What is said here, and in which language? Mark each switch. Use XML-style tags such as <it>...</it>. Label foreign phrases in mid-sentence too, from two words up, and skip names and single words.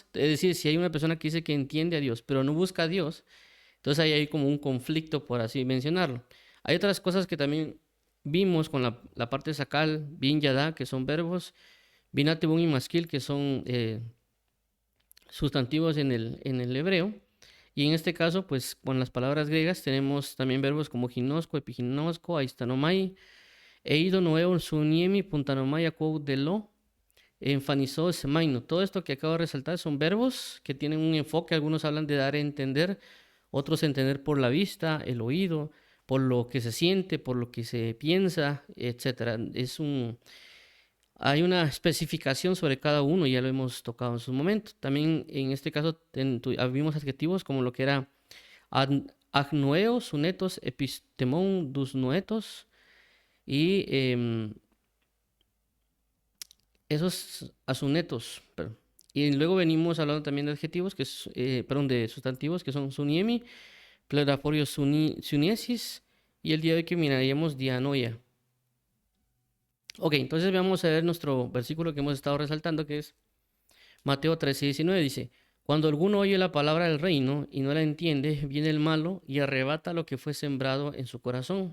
<es>Es decir, si hay una persona que dice que entiende a Dios, pero no busca a Dios, entonces ahí hay como un conflicto, por así mencionarlo. Hay otras cosas que también vimos con la parte de Sacal,</es> <he>בין ידע,</he> <es>que son verbos, binate, bun y masquil, que son sustantivos en el hebreo. Y en este caso, pues con las palabras griegas tenemos también verbos como</es> <el>γινώσκω, ἐπιγινώσκω, αἰσθάνομαι, εἴδω, νοέω, συνίημι, πυνθάνομαι, ἀκούω, δηλόω, ἐμφανίζω, σημαίνω.</el> <es>Todo esto que acabo de resaltar son verbos que tienen un enfoque. Algunos hablan de dar a entender, otros entender por la vista, el oído, por lo que se siente, por lo que se piensa, etcétera. Hay una especificación sobre cada uno, ya lo hemos tocado en su momento. También en este caso vimos adjetivos como lo que era</es> <el>ἀγνοέω, συνετός, ἐπιστήμων, δυσνόητος,</el> <es>y esos asunetos, Y luego venimos hablando también de adjetivos, perdón, de sustantivos, que son</es> <el>συνίημι, πληροφορία σύνεσις,</el> <es>y el día de hoy que miraríamos dianoia. Ok, entonces vamos a ver nuestro versículo que hemos estado resaltando, que es Mateo 13:19. Dice: Cuando alguno oye la palabra del reino y no la entiende, viene el malo y arrebata lo que fue sembrado en su corazón.</es>